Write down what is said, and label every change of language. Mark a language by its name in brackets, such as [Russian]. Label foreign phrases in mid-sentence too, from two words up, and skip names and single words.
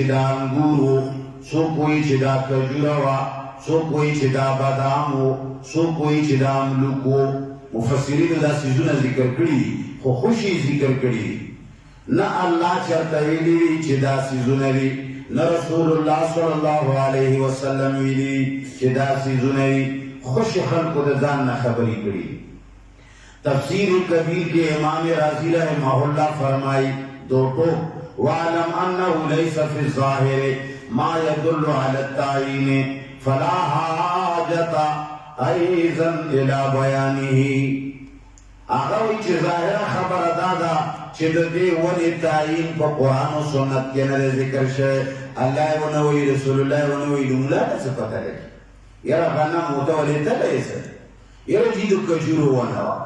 [Pashto] دا انګور و څوک وایي چې دا کجوره وه څوک وایي چې دا بادام و څوک وایي چې دا املوک و مفسرینو دا څیزونه ذکر کړي خو خوشي ذکر کړي نه الله چېرته ویلي وي چې دا څیزونه دي نه رسول الله صلی الله علیه وسلم ویلي چې دا څیزونه دي خوش خلقو د ځان نه خبرې کړي [Urdu] تفسیر کبیر کے امام رازی رحمہ اللہ فرمائی [Pashto] دوٹو [Arabic] وَعَلَمْ أَنَّهُ لَيْسَ فِي الظَّاهِرِ مَا يَدُلُّ عَلَى التَّعْيِينِ فَلَا حَاجَةَ أَيْضًا إِلَى بَيَانِهِ [Pashto] اغوی چې ظاهره خبره دا ده چې د دې ونې تعیین په قرآن و سنت کې نه ذکر شوی الله یې ونه وایي رسول الله یې ونه وایي نو ملا ته څه پته لګي یاره غنم ورته ولې تلی یې څه یاره چې د کجورو ونه وه